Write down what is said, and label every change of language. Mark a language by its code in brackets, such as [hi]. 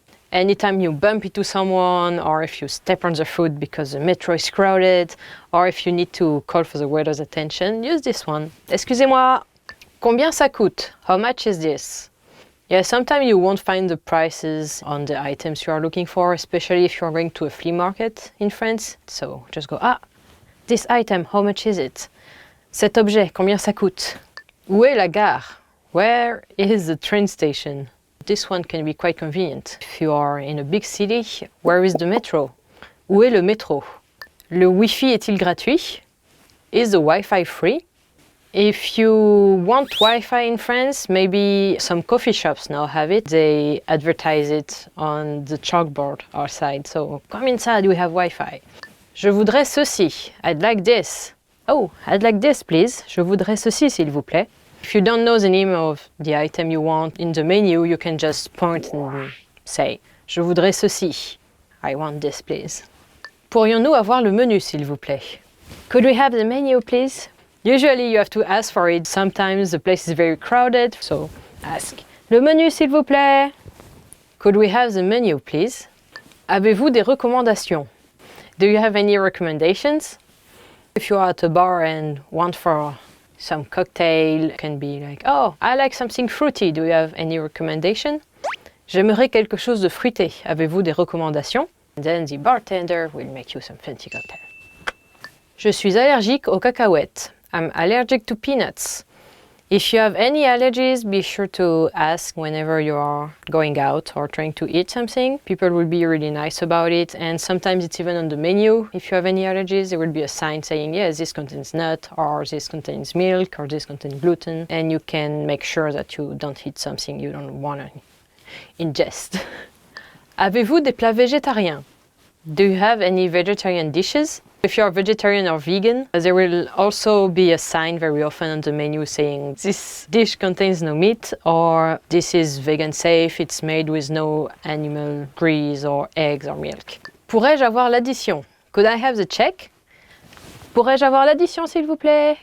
[en] Anytime you bump into someone, or if you step on the foot because the metro is crowded, or if you need to call for the waiter's attention, use this one. [fr] Excusez-moi. Combien ça coûte? [en] How much is this? Yeah, sometimes you won't find the prices on the items you are looking for, especially if you're going to a flea market in France. So just go, this item, how much is it? [fr] Cet objet, combien ça coûte? Où est la gare? [en] Where is the train station? This one can be quite convenient. If you are in a big city, where is the metro? [fr] Où est le métro? Le Wi-Fi est-il gratuit? [en] Is the Wi-Fi free? If you want Wi-Fi in France, maybe some coffee shops now have it. They advertise it on the chalkboard outside. So come inside, we have Wi-Fi. [fr] Je voudrais ceci. [en] I'd like this. Oh, I'd like this, please. [fr] Je voudrais ceci, s'il vous plaît. [en] If you don't know the name of the item you want in the menu, you can just point and say, [fr] je voudrais ceci. [en] I want this, please. [fr] Pourrions-nous avoir le menu, s'il vous plaît? [en] Could we have the menu, please? Usually you have to ask for it. Sometimes the place is very crowded, so ask. [fr] Le menu, s'il vous plaît. [en] Could we have the menu, please? [fr] Avez-vous des recommandations? [en] Do you have any recommendations? If you are at a bar and want for some cocktail, it can be like, oh, I like something fruity. Do you have any recommendation? [fr] J'aimerais quelque chose de fruité. Avez-vous des recommandations? [en] And then the bartender will make you some fancy cocktail. [fr] Je suis allergique aux cacahuètes. [en] I'm allergic to peanuts. If you have any allergies, be sure to ask whenever you are going out or trying to eat something. People will be really nice about it, and sometimes it's even on the menu. If you have any allergies, there will be a sign saying, yes, this contains nut, or this contains milk, or this contains gluten, and you can make sure that you don't eat something you don't want to ingest. [fr] Avez-vous des plats végétariens? [en] Do you have any vegetarian dishes? If you're vegetarian or vegan, there will also be a sign very often on the menu saying this dish contains no meat or this is vegan safe, it's made with no animal grease or eggs or milk. [fr] Pourrais-je avoir l'addition? [en] Could I have the check? [fr] Pourrais-je avoir l'addition s'il vous plaît?